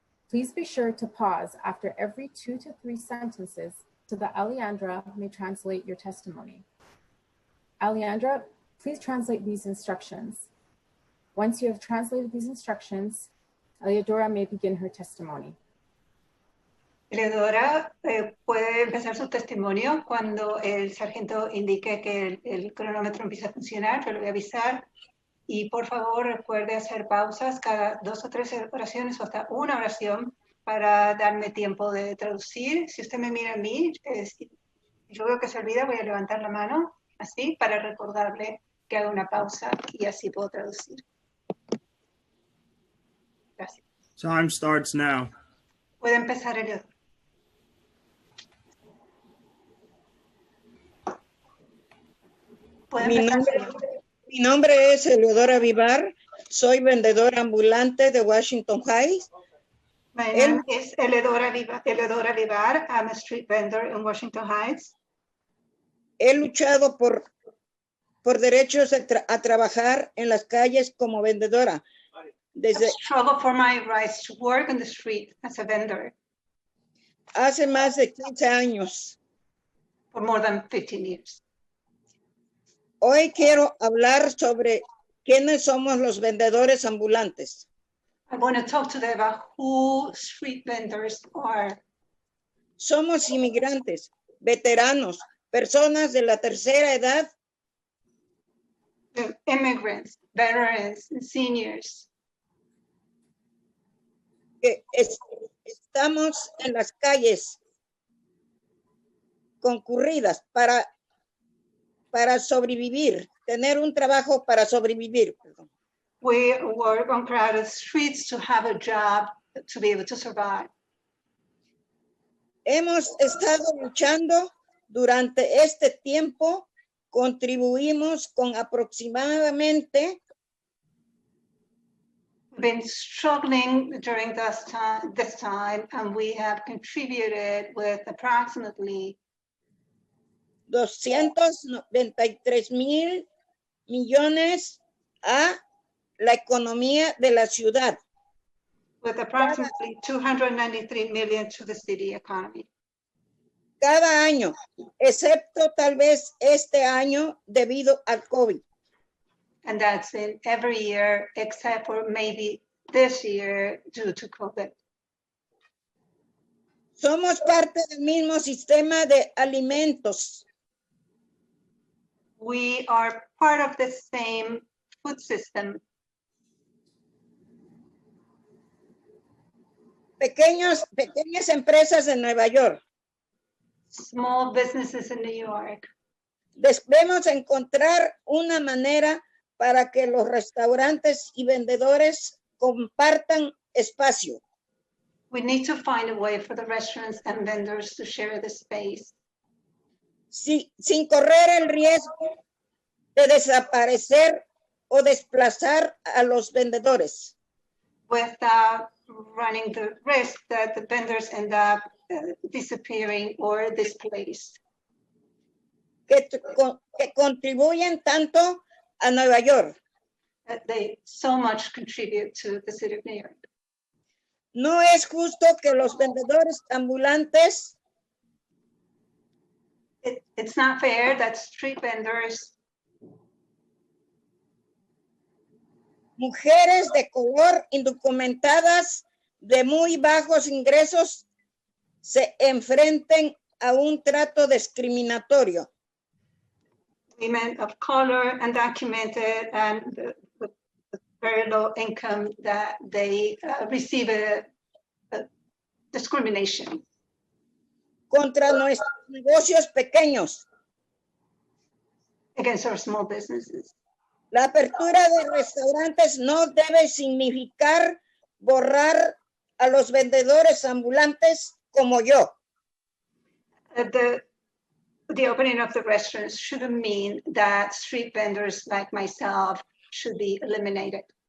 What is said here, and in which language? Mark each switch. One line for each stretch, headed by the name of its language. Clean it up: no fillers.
English: Please be sure to pause after every 2 to 3 sentences so that Alejandra may translate your testimony. Alejandra, please translate these instructions. Once you have translated these instructions, Eliodora may begin her testimony.
Spanish: Eleodora puede empezar su testimonio cuando el sargento indique que el cronómetro empieza a funcionar. Yo le voy a avisar. Y por favor recuerde hacer pausas cada 2 o 3 oraciones o hasta una oración para darme tiempo de traducir. Si usted me mira a mí, yo veo que se olvida, voy a levantar la mano así para recordarle que haga una pausa y así puedo traducir. Gracias.
English: Time starts now.
Spanish: Puede empezar, Eleodora. Mi nombre es Eleodora Vivar, soy vendedora ambulante de Washington Heights.
English: My name is Eleodora Vivar. I'm a street vendor in Washington Heights.
Spanish: He luchado por derechos a trabajar en las calles como vendedora.
English: I struggle for my rights to work on the street as a vendor.
Spanish: Hace más de 15 años.
English: For more than 15 years.
Spanish: Hoy quiero hablar sobre quiénes somos los vendedores ambulantes.
English: I want to talk today about who street vendors are.
Spanish: Somos inmigrantes, veteranos, personas de la tercera edad.
English: Immigrants, veterans, and seniors.
Spanish: Que estamos en las calles concurridas para sobrevivir, tener un trabajo para sobrevivir.
English: We work on crowded streets to have a job, to be able to survive.
Spanish: Hemos estado luchando durante este tiempo, contribuimos con aproximadamente
English: been struggling during this time, and we have contributed with approximately
Spanish: 293,000 millones a la economía de la ciudad.
English: with approximately 293 million to the city economy.
Spanish: Cada año, excepto tal vez este año debido al COVID.
English: And that's in every year except for maybe this year due to COVID.
Spanish: Somos parte del mismo sistema de alimentos.
English: We are part of the same food system.
Spanish: Pequeñas empresas en Nueva York.
English: Small businesses in New York.
Spanish: Debemos encontrar una manera para que los restaurantes y vendedores compartan espacio.
English: We need to find a way for the restaurants and vendors to share the space.
Spanish: Sin correr el riesgo de desaparecer o desplazar a los vendedores.
English: Without running the risk that the vendors end up disappearing or displaced.
Spanish: Que contribuyen tanto a Nueva York.
English: They so much contribute to the city of New York.
Spanish: No es justo que los vendedores ambulantes
English: it's not fair that street vendors,
Spanish: mujeres de color indocumentadas de muy bajos ingresos se enfrenten a un trato discriminatorio.
English: Women of color, undocumented, and with very low income, that they receive a discrimination.
Spanish: Contra nuestros negocios pequeños.
English: Against our small businesses.
Spanish: La apertura de restaurantes no debe significar borrar a los vendedores ambulantes como yo.
English: The opening of the restaurants shouldn't mean that street vendors like myself should be eliminated.